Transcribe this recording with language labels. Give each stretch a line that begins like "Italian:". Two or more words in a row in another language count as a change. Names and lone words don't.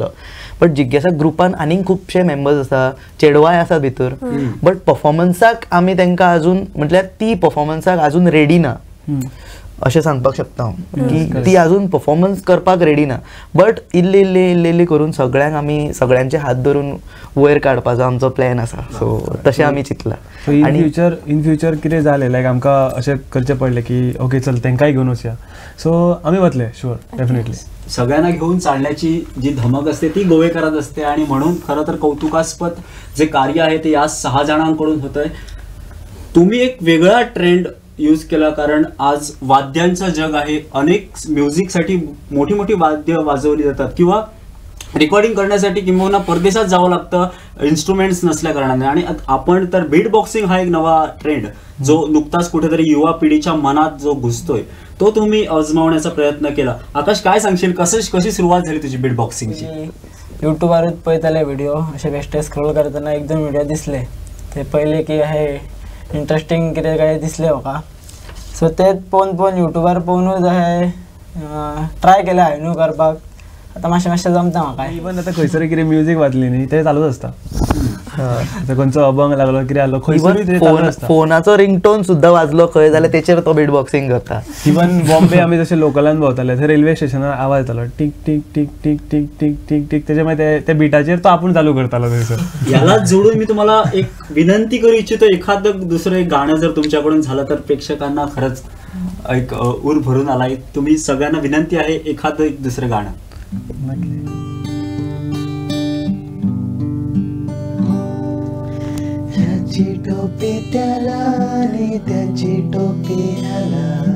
Konkani: बट जिज्ञासा ग्रुपान आनीक खुबशे मेंबर्स आसा, चेडवाय आसा भितर, बट परफॉर्मन्साक आमी तांकां आजून म्हटल्यार ती परफॉर्मन्साक आजून रेडी ना अशें सांगपाक शकता हांव की ती आजून परफॉर्मन्स करपाक रेडी ना. बट इल्ली इल्ली करून सगळ्यांक आमी सगळ्यांचे हात धरून वयर काडपाचो आमचो प्लॅन आसा. सो तशें आमी चिंतला.
English: in future
Konkani: कितें जालें लायक आमकां अशें करचें पडलें की ओके चल तेंकांय घेवन वचया, सो आमी वतले
English: sure definitely.
Marathi: सगळ्यांना घेऊन चालण्याची जी धमक असते ती गोवेकरात असते, आणि म्हणून खरं तर कौतुकास्पद जे कार्य आहे ते या 6 जणांकडून होतंय. तुम्ही एक वेगळा
English: trend use
Marathi: केला, कारण आज वाद्यांचं जग आहे. अनेक म्युझिकसाठी मोठी मोठी वाद्य वाजवली जातात किंवा रेकॉर्डिंग करण्यासाठी किंवा परदेशात जावं लागतं इन्स्ट्रुमेंट्स नसल्या कारणाने. आणि आपण तर
English: beat boxing
Marathi: हा एक नवा ट्रेंड जो नुकताच कुठेतरी युवा पिढीच्या मनात जो घुसतोय तो तुम्ही आजमावण्याचा प्रयत्न केला. आकाश काय सांगशील, कशी सुरुवात झाली तुझी
English: beat boxingची?
Konkani: यूट्यूबारूच पळयताले व्हिडिओ अशे बेश्टे स्क्रोल करतना एक दोन व्हिडिओ दिसले ते पयले की हे इंट्रस्टींग कितें काय दिसले म्हाका सो तेच पळोवन यूट्यूबार पळोवनूच अशें ट्राय केलें हांवें करपाक आतां मातशें जमता म्हाका इवन आतां खंयसर कितें म्युजीक वाजली न्ही ते चालूच आसता आतां खंयचो अभंग लागलो कितें आसलो खंयसरूय ते चालूच आसता फोनाचो रिंगटोन सुद्धा वाजलो खंय जाल्यार तेचेर तो
English: beat boxing
Konkani: करता इवन बॉम्बे आमी जशे लोकलान भोंवताले थंय रेल्वे स्टेशनार आवाज येतालो टीक टीक टीक टीक टीक टीक टीक टीक तेच्या मागीर त्या बिटाचेर तो आपूण चालू करतालो थंयसर
Marathi: यालाच जोडून मी तुम्हाला एक विनंती करू इच्छितो एखादं दुसरं एक गाणं जर तुमच्याकडून झालं तर प्रेक्षकांना खरंच एक ऊर भरून आलाय तुम्ही सगळ्यांना विनंती आहे एखादं एक दुसरं गाणं त्याची टोपी त्याला आणि त्याची टोपी ह्याला